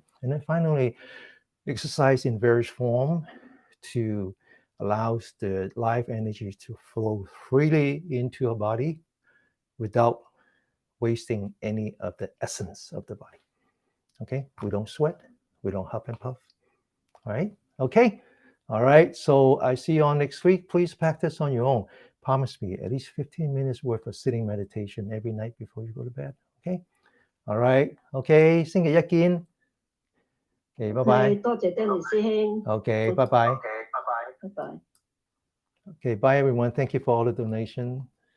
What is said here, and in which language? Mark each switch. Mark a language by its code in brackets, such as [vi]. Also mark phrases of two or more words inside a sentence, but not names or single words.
[en] And then finally, exercise in various form to allows the life energy to flow freely into our body without wasting any of the essence of the body. Okay, we don't sweat, we don't huff and puff. All right, okay. All right, so I see you all next week. Please practice on your own. Promise me at least 15 minutes worth of sitting meditation every night before you go to bed. Okay, all right, okay. [yue] 星期一見。 [en] Okay, bye bye. [yue] 多謝 Danny 師兄。 [en] Okay, bye bye. Okay, bye bye. Bye bye. Okay, bye everyone. Thank you for all the donation.